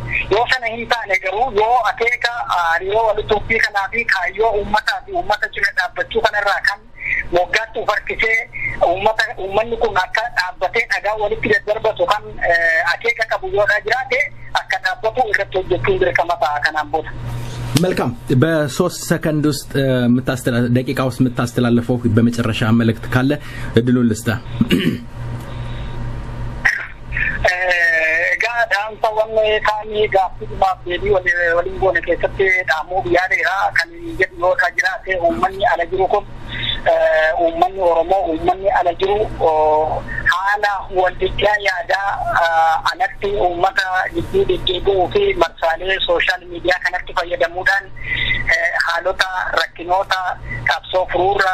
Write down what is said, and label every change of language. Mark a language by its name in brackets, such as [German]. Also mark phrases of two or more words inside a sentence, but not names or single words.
[Oromo] Yoo sana hin taane garuu yoo akeeka hariiroo wal utubbii kanaa fi kaayyoo uummataa fi uummata cina dhaabbachuu kanarraa kan moggaatti ufarkisee uummanni kun akka dhaabbatee dhagaa walitti daddarbatu kan akeeka qabu yoodhaa jiraate akka dhaabbatu irratti hojjechuun dirqama ta'a kanaan booda. [Amharic] መልካም በ3 ሰከንድ ውስጥ ደቂቃ ውስጥ የምታስተላልፈው በመጨረሻ መልእክት ካለ እድሉን ልስታ። [Oromo] Dhaamsa wanne kaanii gaaffiidhumaaf deebii waliin goone keessatti dhaamuu biyyaadheera kan jedhu yoodhaa jiraate uummanni ala jiru kun uummanni Oromoo uummanni ala jiru haala waldichaa yaadaa alatti uummata jidduu deddeebi'uu fi marsaalee sooshaal miidiyaa kanatti fayyadamuudhaan haalota rakkinoota qabsoo furuurra